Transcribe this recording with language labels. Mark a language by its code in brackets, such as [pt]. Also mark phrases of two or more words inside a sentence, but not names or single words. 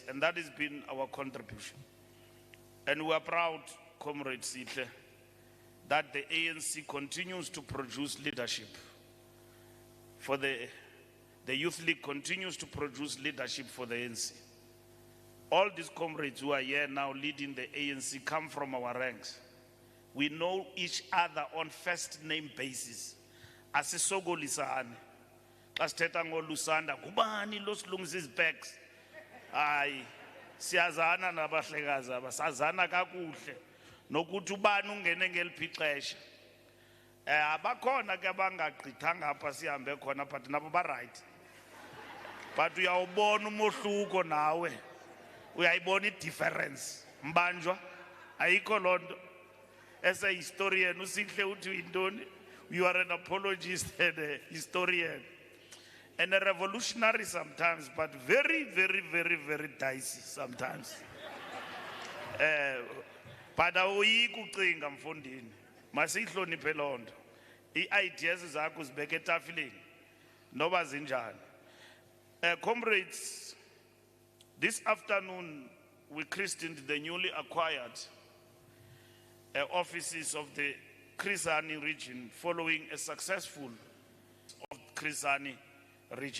[en] And that has been our contribution. And we are proud, Comrade Fikile, that the ANC continues to produce leadership. For the Youth League continues to produce leadership for the ANC. All these comrades who are here now leading the ANC come from our ranks. We know each other on first name basis. [xh] Asisogolisane. Xa sithetha ngoLusanda, kubani lo silungisa izibheks? Hayi, siyazana nabahlekazi aba, sazana kakuhle. Nokuthi ubani ungene ngeliphi ixesha. Abakhona ke abangagqithanga apha sihambe khona but nabo ba right. But uyawubona umohluko nawe. Uyayibona i-difference. Mbanjwa ayikho lonto. [en] As a historian, [xh] usihle uthi uyintoni? [en] You are an apologist and a historian. And a revolutionary sometimes, but very, very, very, very dicey sometimes. [xh] But awuyi kucinga mfondini. Masihloniphe lonto. I-ideas zakho zibeke etafileni. Noba zinjani. [en] Comrades, this afternoon we christened the newly acquired offices of the Chris Hani Region following a successful of Chris Hani Region.